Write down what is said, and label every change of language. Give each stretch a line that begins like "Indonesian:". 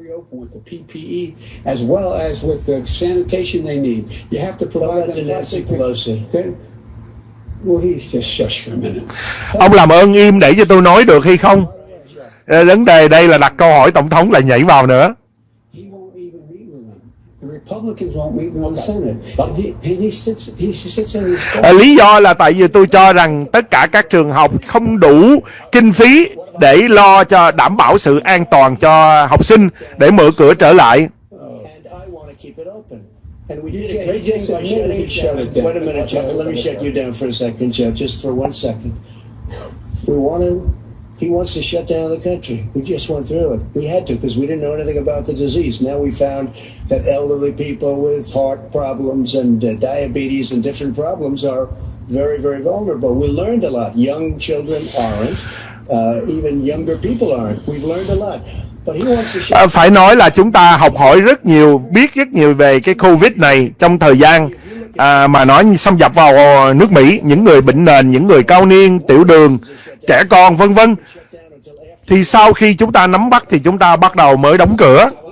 English: With the PPE as well as with the sanitation they need. You have to provide them Nancy Pelosi. Well, he's just shush for a minute.
Vietnamese: Ông làm ơn im để cho tôi nói được hay không? Vấn đề đây là đặt câu hỏi, Tổng thống lại nhảy vào nữa.
English: He won't even meet with them. The Republicans won't meet with the Senate. And he sits in his
Vietnamese: Lý do là tại vì tôi cho rằng tất cả các trường học không đủ kinh phí để lo cho đảm bảo sự an toàn cho học sinh để mở cửa trở lại.
English: And I want to keep it open. And we did a great thing by shutting it down. Wait a minute, Joe. Let me shut you down for a second, Joe. Just for 1 second. He wants to shut down the country. We just went through it. We had to because we didn't know anything about the disease. Now we found that elderly people with heart problems and diabetes and different problems are very, very vulnerable. We learned a lot. Young children aren't. Even younger people aren't. We've learned a lot. But he wants to shut
Vietnamese: Phải nói là chúng ta học hỏi rất nhiều, biết rất nhiều về cái COVID này trong thời gian mà nó xâm nhập vào nước Mỹ. Những người bệnh nền, những người cao niên, tiểu đường, trẻ con vân vân. Thì sau khi chúng ta nắm bắt thì chúng ta bắt đầu mới đóng cửa.